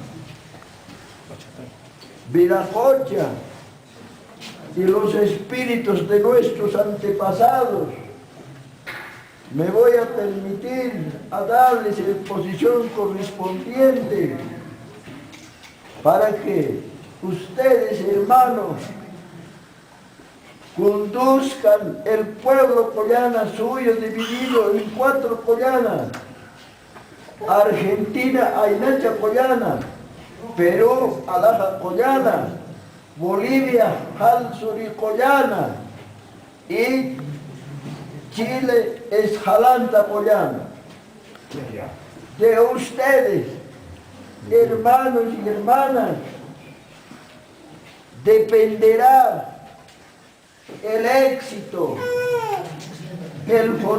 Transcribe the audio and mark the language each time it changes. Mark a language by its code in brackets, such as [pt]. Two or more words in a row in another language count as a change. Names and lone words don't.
[es] Viracocha y los espíritus de nuestros antepasados, me voy a permitir a darles la posición correspondiente para que ustedes, hermanos, conduzcan el pueblo collana suyo dividido en 4 collanas: Argentina, Aynacha Collana; Perú, Alaja Collana; Bolivia, Halsuri Collana; y Chile es Jalanta Collana. De ustedes, hermanos y hermanas, dependerá el éxito, el